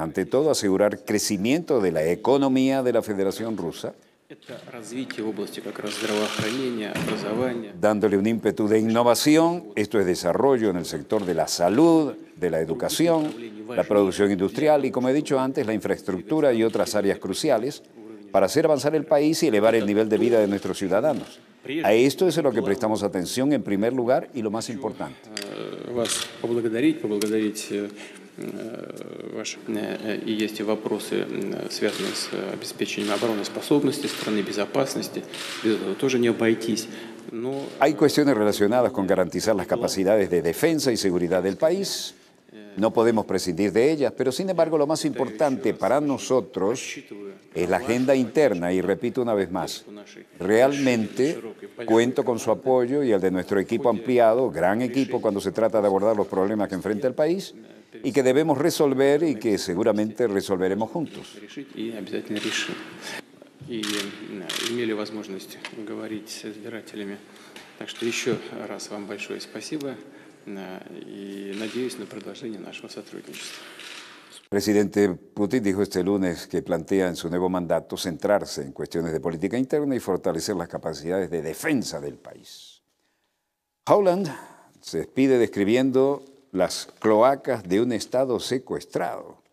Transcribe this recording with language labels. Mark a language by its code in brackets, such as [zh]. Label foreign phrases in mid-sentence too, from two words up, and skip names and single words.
[es] Ante todo, asegurar crecimiento de la economía de la Federación Rusa, dándole un ímpetu de innovación, esto es desarrollo en el sector de la salud, de la educación, la producción industrial y, como he dicho antes, la infraestructura y otras áreas cruciales para hacer avanzar el país y elevar el nivel de vida de nuestros ciudadanos. A esto es a lo que prestamos atención en primer lugar y lo más importante. [ru] вас поблагодарить ваши, и есть вопросы, связанные с обеспечением обороноспособности страны, безопасности. Без этого тоже не обойтись. Но... [es] Hay cuestiones relacionadas con garantizar las capacidades de defensa y seguridad del país. No podemos prescindir de ellas, pero sin embargo lo más importante para nosotros es la agenda interna y repito una vez más, realmente cuento con su apoyo y el de nuestro equipo ampliado, gran equipo cuando se trata de abordar los problemas que enfrenta el país y que debemos resolver y que seguramente resolveremos juntos. [ru] И имели возможность говорить с избирателями. Так что еще раз вам большое спасибо и надеюсь на продолжение нашего сотрудничества. [es] Presidente Putin dijo este lunes que plantea en su nuevo mandato centrarse en cuestiones de política interna y fortalecer las capacidades de defensa del país. Howland se despide describiendo las cloacas de un Estado secuestrado.